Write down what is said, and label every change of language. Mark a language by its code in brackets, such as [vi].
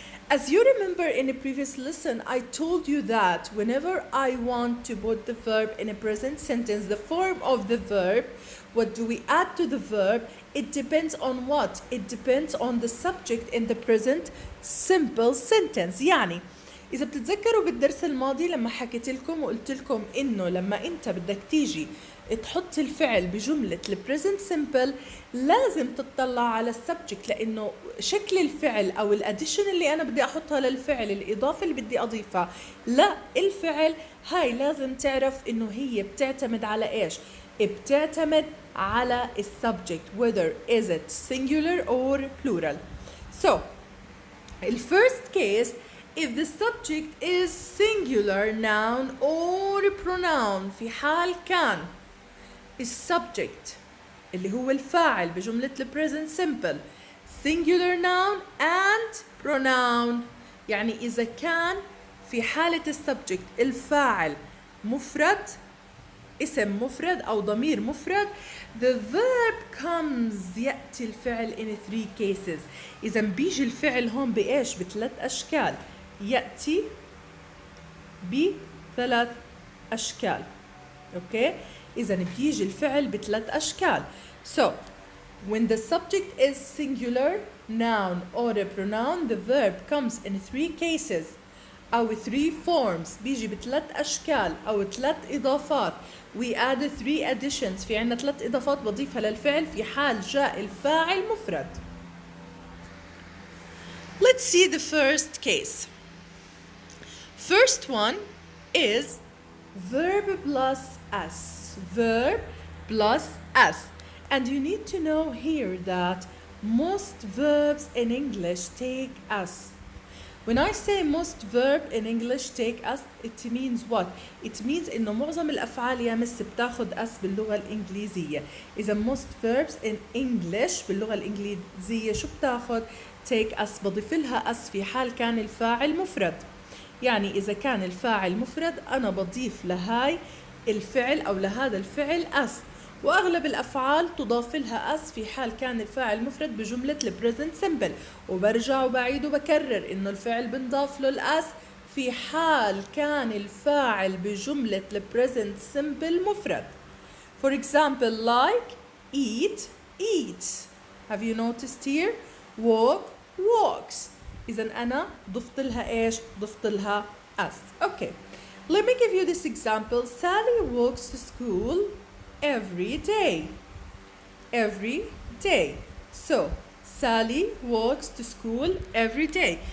[en] As you remember in a previous lesson, I told you that whenever I want to put the verb in a present sentence, the form of the verb, what do we add to the verb? It depends on what? It depends on the subject in the present simple sentence. [ar] يعني إذا بتتذكروا بالدرس الماضي لما حكيت لكم وقلت لكم إنه لما أنت بدك تيجي تحط الفعل بجملة البريزنت سمبل لازم تطلع على السبجكت، لأنه شكل الفعل أو الأديشن اللي أنا بدي أحطها للفعل، الإضافة اللي بدي أضيفها الفعل، هاي لازم تعرف إنه هي بتعتمد على إيش؟ بتعتمد على السبجكت [en] whether is it singular or plural. So, the first case, if the subject is singular noun or pronoun، [ar] في حال كان السبجكت اللي هو الفاعل بجملة present simple singular noun and pronoun، يعني إذا كان في حالة السبجكت الفاعل مفرد، اسم مفرد أو ضمير مفرد، [en] the verb comes، [ar] يأتي الفعل [en] in 3 cases. [ar] إذا بيجي الفعل هون بإيش؟ بثلاث أشكال، يأتي بثلاث أشكال. أوكي؟ إذا بيجي الفعل بثلاث أشكال. [en] So, when the subject is singular noun or a pronoun, the verb comes in 3 cases أو 3 forms، [ar] بيجي بثلاث أشكال أو 3 إضافات. [en] We add 3 additions، [ar] في عنا 3 إضافات بضيفها للفعل في حال جاء الفاعل مفرد. [en] Let's see the first case. First one is verb plus s. Verb plus s. And you need to know here that most verbs in English take s. When I say most verb in English take s, it means what? It means [ar] إنه معظم الأفعال يا مس بتاخد s باللغة الإنجليزية. إذا [en] most verbs in English [ar] باللغة الإنجليزية شو بتاخد؟ [en] take s، [ar] بضيف لها s في حال كان الفاعل مفرد. يعني إذا كان الفاعل مفرد أنا بضيف لهاي الفعل أو لهذا الفعل s، وأغلب الأفعال تضاف لها s في حال كان الفاعل مفرد بجملة البريزنت سمبل، وبرجع وبعيد وبكرر إنه الفعل بنضاف له الاس في حال كان الفاعل بجملة البريزنت سمبل مفرد. [en] For example, like eat, eats. Have you noticed here? Walk, walks. [ar] إذا أنا ضفت لها إيش؟ ضفت لها s. [en] Okay. Let me give you this example. Sally walks to school every day. Every day. So, Sally walks to school every day.